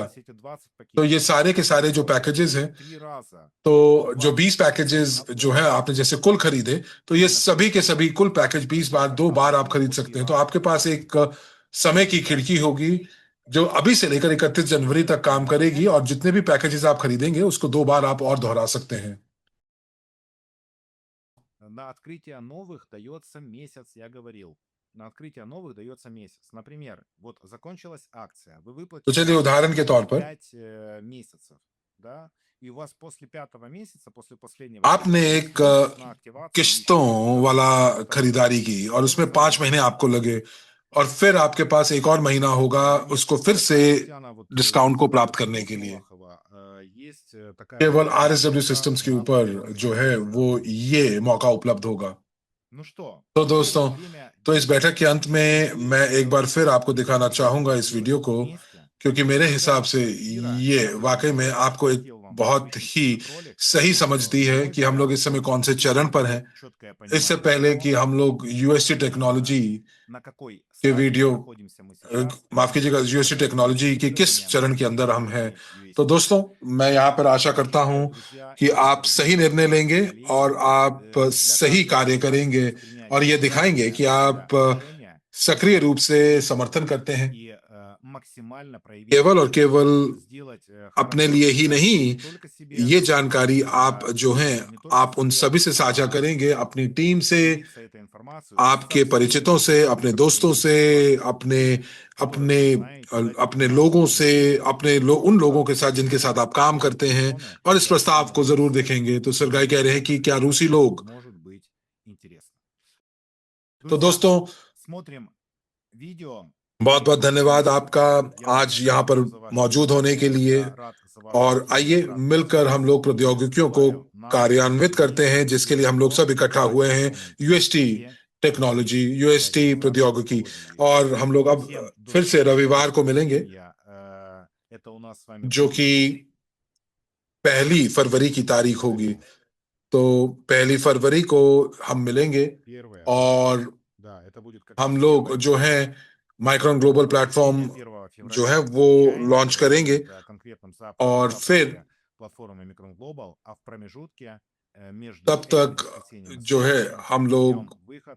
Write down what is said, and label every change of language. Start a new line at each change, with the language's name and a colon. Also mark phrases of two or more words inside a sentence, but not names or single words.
Hindi: तो ये सारे के सारे जो पैकेजेस हैं, तो जो 20 पैकेजेस जो है आपने जैसे कुल खरीदे, तो ये सभी के सभी कुल पैकेज 20 बार 2 बार आप खरीद सकते हैं। तो आपके पास एक समय की खिड़की होगी जो अभी से लेकर 31 जनवरी तक काम करेगी, और जितने भी पैकेजेस आप खरीदेंगे उसको 2 बार आप और दोहरा सकते हैं।
Russian: на открытие новых дается месяц, я говорил. На открытие новых дается месяц. Например, вот закончилась акция, вы
Hindi: तो
Russian: выплатили
Hindi: चलिए उदाहरण के तौर पर
Russian: 5 месяцев, да, и у вас после 5-го месяца, после последнего
Hindi: आपने
Russian: месяца,
Hindi: एक
Russian: есть месяц на активацию
Hindi: किस्तों
Russian: еще
Hindi: वाला
Russian: второго
Hindi: खरीदारी की और उसमें 5 महीने आपको लगे और फिर आपके पास एक और महीना होगा उसको फिर से
Russian: Татьяна, вот
Hindi: डिस्काउंट को
Russian: есть
Hindi: प्राप्त
Russian: такой
Hindi: करने
Russian: бот
Hindi: के लिए
Russian: Малахова, есть такая
Hindi: केवल
Russian: программа RSW «Бета»,
Hindi: सिस्टम्स के
Russian: она
Hindi: ऊपर
Russian: появилась
Hindi: जो है
Russian: месяц
Hindi: वो
Russian: назад.
Hindi: ये मौका उपलब्ध होगा
Russian: Ну что,
Hindi: तो
Russian: теперь
Hindi: दोस्तों
Russian: время
Hindi: तो इस बैठक के अंत में
Russian: действий.
Hindi: मैं एक बार फिर आपको दिखाना चाहूंगा इस
Russian: Делать
Hindi: वीडियो को
Russian: вместе.
Hindi: क्योंकि मेरे
Russian: В
Hindi: हिसाब
Russian: начале
Hindi: से
Russian: эфира
Hindi: ये
Russian: я
Hindi: वाकई में
Russian: предупредил,
Hindi: आपको एक
Russian: хотел вам
Hindi: बहुत
Russian: включить
Hindi: ही
Russian: этот ролик,
Hindi: सही
Russian: что
Hindi: समझ दी
Russian: на
Hindi: है
Russian: мой
Hindi: कि हम लोग इस समय
Russian: взгляд,
Hindi: कौन से चरण पर हैं
Russian: четкое
Hindi: इससे
Russian: понимание
Hindi: पहले
Russian: того,
Hindi: कि हम लोग यूएसटी टेक्नोलॉजी
Russian: на какой
Hindi: के
Russian: стадии
Hindi: वीडियो
Russian: находимся мы сейчас,
Hindi: माफ कीजिएगा यूएसटी टेक्नोलॉजी की किस
Russian: тестирование
Hindi: चरण के
Russian: нашей
Hindi: अंदर हम हैं
Russian: технологии
Hindi: तो
Russian: UST.
Hindi: दोस्तों मैं यहाँ पर आशा करता हूं
Russian: Друзья,
Hindi: कि
Russian: и
Hindi: आप
Russian: дорогие
Hindi: सही निर्णय
Russian: друзья,
Hindi: लेंगे
Russian: коллеги,
Hindi: और आप
Russian: для
Hindi: सही
Russian: каждого
Hindi: कार्य
Russian: из вас,
Hindi: करेंगे
Russian: кто
Hindi: और ये
Russian: применяет
Hindi: दिखाएंगे
Russian: правильное
Hindi: कि
Russian: для
Hindi: आप
Russian: себя решение
Hindi: सक्रिय रूप से समर्थन करते हैं
Russian: и максимально проявить
Hindi: केवल और
Russian: инициативу,
Hindi: केवल
Russian: сделать
Hindi: अपने
Russian: хорошо
Hindi: लिए ही
Russian: для
Hindi: नहीं
Russian: не только себе,
Hindi: ये जानकारी आप
Russian: не
Hindi: जो है
Russian: только
Hindi: आप उन
Russian: себе,
Hindi: सभी से साझा
Russian: а
Hindi: करेंगे अपनी टीम से
Russian: поделиться этой информацией со
Hindi: आपके
Russian: всеми
Hindi: परिचितों से
Russian: людьми,
Hindi: अपने
Russian: которые
Hindi: दोस्तों
Russian: есть
Hindi: से
Russian: в вашей
Hindi: अपने
Russian: среде, которых
Hindi: अपने
Russian: вы знаете, дать им
Hindi: अपने
Russian: шанс
Hindi: लोगों से
Russian: победить,
Hindi: अपने उन लोगों के साथ जिनके साथ आप काम
Russian: получить
Hindi: करते हैं
Russian: миллионы
Hindi: और इस
Russian: и
Hindi: प्रस्ताव
Russian: активно
Hindi: को जरूर
Russian: участвовать
Hindi: देखेंगे तो
Russian: в
Hindi: सरगाई कह रहे हैं कि क्या रूसी
Russian: это
Hindi: लोग
Russian: может быть интересно.
Hindi: तो
Russian: Друзья,
Hindi: दोस्तों
Russian: смотрим видео.
Hindi: बहुत बहुत धन्यवाद आपका
Russian: Я
Hindi: आज
Russian: очень
Hindi: यहाँ पर
Russian: благодарю за ваше
Hindi: मौजूद होने के
Russian: внимание.
Hindi: लिए
Russian: Я рад за ваше
Hindi: और
Russian: активное
Hindi: आइए
Russian: обратное
Hindi: मिलकर
Russian: связь.
Hindi: हम लोग प्रौद्योगिकियों को
Russian: Желаю нам
Hindi: कार्यान्वित करते हैं
Russian: вместе
Hindi: जिसके लिए हम लोग
Russian: всего
Hindi: सब इकट्ठा हुए हैं
Russian: исполнить
Hindi: यूएसटी
Russian: все
Hindi: टेक्नोलॉजी
Russian: обязательства
Hindi: यूएसटी प्रौद्योगिकी
Russian: технологии
Hindi: और
Russian: UST.
Hindi: हम लोग अब
Russian: Всем
Hindi: फिर से
Russian: доброго
Hindi: रविवार को मिलेंगे
Russian: воскресенья. Это у нас с вами
Hindi: जो
Russian: будет
Hindi: कि 1 फरवरी की तारीख होगी तो 1 फरवरी को हम मिलेंगे
Russian: первое.
Hindi: और
Russian: Да, это будет как
Hindi: हम
Russian: раз
Hindi: लोग
Russian: 1
Hindi: जो है माइक्रॉन ग्लोबल प्लेटफॉर्म जो है वो लॉन्च करेंगे और फिर
Russian: платформы Micron Global, а в промежутке между
Hindi: तब
Russian: этим
Hindi: तक
Russian: воскресеньем и
Hindi: जो है
Russian: следующим
Hindi: हम
Russian: мы
Hindi: लोग
Russian: ждем выход